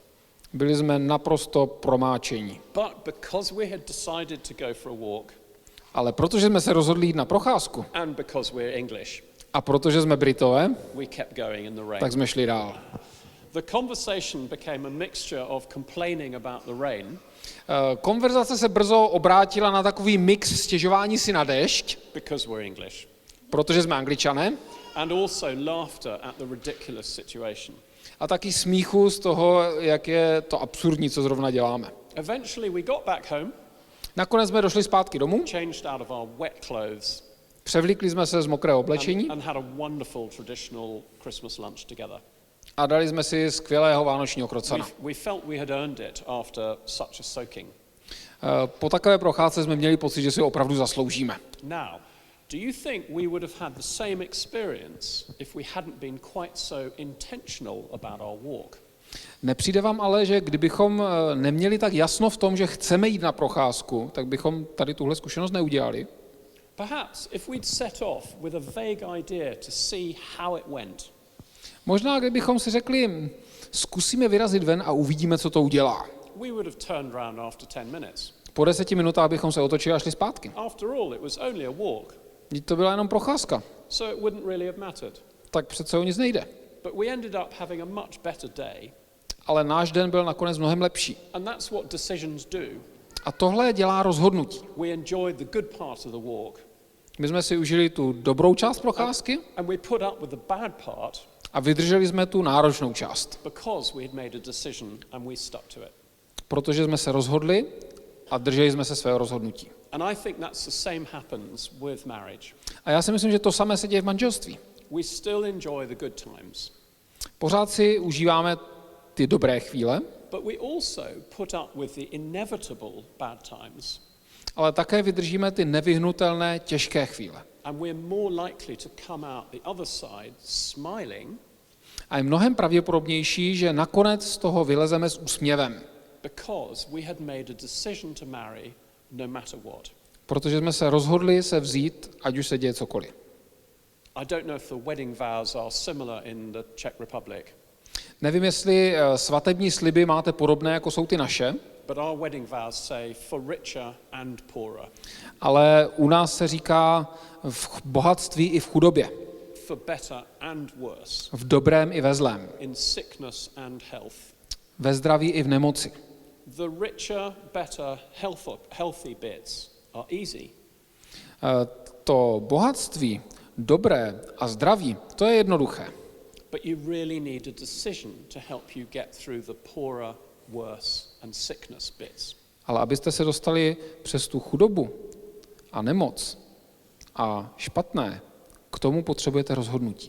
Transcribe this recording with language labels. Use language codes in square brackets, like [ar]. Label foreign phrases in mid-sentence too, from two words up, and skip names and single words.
[cs] Byli jsme naprosto promáčení. [en] But because we had decided to go for a walk, [cs] Ale protože jsme se rozhodli jít na procházku [en] and because we're English, [cs] a protože jsme Britové, [en] we kept going in the rain. [cs] tak jsme šli dál. [en] The conversation became a mixture of complaining about the rain, [cs] Konverzace se brzo obrátila na takový mix stěžování si na déšť, [en] because we're English, [cs] protože jsme Angličané, [en] and also laughter at the ridiculous situation. [cs] a taky smíchu z toho, jak je to absurdní, co zrovna děláme. [en] Eventually we got back home, [cs] Nakonec jsme došli zpátky domů, [en] changed out of our wet clothes, [cs] převlíkli jsme se z mokrého oblečení [en] and had a wonderful traditional Christmas lunch together. [cs] a dali jsme si skvělého vánočního krocana. [en] We felt we had earned it after such a soaking. [cs] Po takové procházce jsme měli pocit, že si ho opravdu zasloužíme. [en] Now, do you think we would have had the same experience if we hadn't been quite so intentional about our walk? [cs] Nepřijde vám ale, že kdybychom neměli tak jasno v tom, že chceme jít na procházku, tak bychom tady tuhle zkušenost neudělali? [en] Perhaps if we'd set off with a vague idea to see how it went, [cs] Možná, kdybychom si řekli, zkusíme vyrazit ven a uvidíme, co to udělá. [en] we would have turned round after 10 minutes. [cs] Po 10 minutách bychom se otočili a šli zpátky. [en] After all, it was only a walk, [cs] Vždyť to byla jenom procházka, [en] so it wouldn't really have mattered. [cs] tak přece o nic nejde. [en] But we ended up having a much better day, [cs] Ale náš den byl nakonec mnohem lepší. [en] and that's what decisions do. [cs] A tohle dělá rozhodnutí. [en] We enjoyed the good part of the walk, [cs] My jsme si užili tu dobrou část procházky [en] and we put up with the bad part [cs] a vydrželi jsme tu náročnou část, [en] because we had made a decision and we stuck to it. [cs] protože jsme se rozhodli a drželi jsme se svého rozhodnutí. [en] And I think that's the same happens with marriage. [cs] A já si myslím, že to samé se děje v manželství. [en] We still enjoy the good times, [cs] Pořád si užíváme ty dobré chvíle, [en] but we also put up with the inevitable bad times, [cs] ale také vydržíme ty nevyhnutelné těžké chvíle. [en] and we're more likely to come out the other side smiling [cs] A je mnohem pravděpodobnější, že nakonec z toho vylezeme s úsměvem, [en] because we had made a decision to marry no matter what. [cs] protože jsme se rozhodli se vzít, ať už se děje cokoliv. [en] I don't know if the wedding vows are similar in the Czech Republic, [cs] Nevím, jestli svatební sliby máte podobné, jako jsou ty naše, [en] but our wedding vows say for richer and poorer, [cs] ale u nás se říká v bohatství i v chudobě, [en] for better and worse, [cs] v dobrém i ve zlém, [en] in sickness and health. [cs] ve zdraví i v nemoci. [en] The richer, better, healthy bits are easy. [cs] To bohatství, dobré a zdraví, to je jednoduché. [en] But you really need a decision to help you get through the poorer, worse, and sickness bits. [cs] Ale abyste se dostali přes tu chudobu a nemoc a špatné, k tomu potřebujete rozhodnutí.